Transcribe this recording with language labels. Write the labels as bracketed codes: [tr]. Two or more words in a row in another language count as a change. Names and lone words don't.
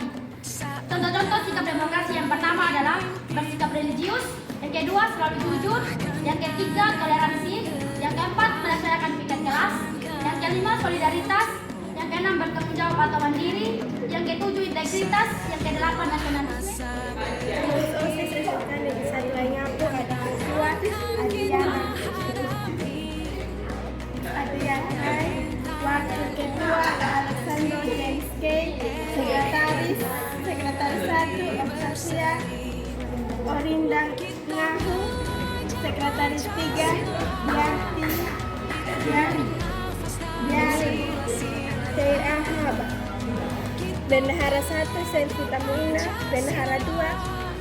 [id] Contoh-contoh sikap demokrasi yang pertama adalah bersikap religius, yang kedua selalu jujur, yang ketiga toleransi, yang keempat melaksanakan piket kelas, yang kelima solidaritas, yang keenam bertanggung jawab atau mandiri, yang ketujuh integritas, yang kedelapan nasionalisme. OSIS SMK Negeri 1 Waingapu ada ketua Adriana, wakil ketua Alexander James K, sekretaris 1 Oksasia Orinda Ngahu, sekretaris 3 Yari Ahaba, bendahara 1 Selvita Muina, bendahara 2